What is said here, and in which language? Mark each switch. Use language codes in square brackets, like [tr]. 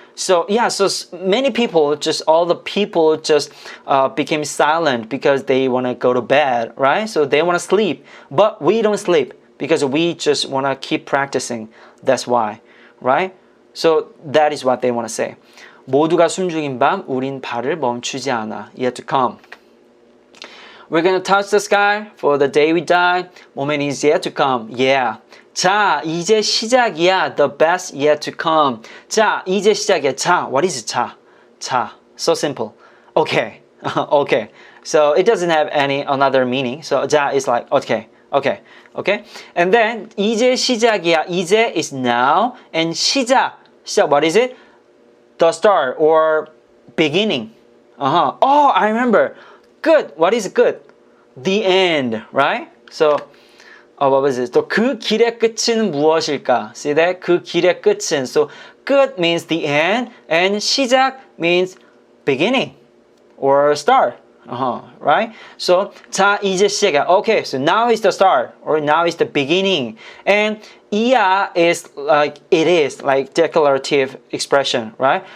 [en] So yeah, so many people, all the people became silent because they want to go to bed, right? So they want to sleep, but we don't sleep because we just want to keep practicing. That's why, right? So that is what they want to say. [ko] 모두가 숨죽인 밤, 우린 발을 멈추지 않아. [en] Yet to come. We're gonna touch the sky for the day we die. Moment is yet to come. Yeah. [ko] 자, 이제 시작이야. [en] The best yet to come. [ko] 자, 이제 시작이야. [en] 자, what is 자? 자. So simple. Okay. Okay. So it doesn't have any another meaning. So 자 is like okay. Okay. Okay. And then [ko] 이제 시작이야. [en] 이제 is now. And 시작. 시작, what is it? The start or beginning. Oh, I remember. Good. What is good? The end, right? So, what was it? [ko] 또 그 길의 끝은 무엇일까? [en] See that? [ko] 그 길의 끝은. [en] So, 끝 means the end, and 시작 means beginning or start. Right? So, [ko] 자, 이제 시작이야. [en] Okay, so now is the start or now is the beginning. And 이야 is like it is, like declarative expression, right?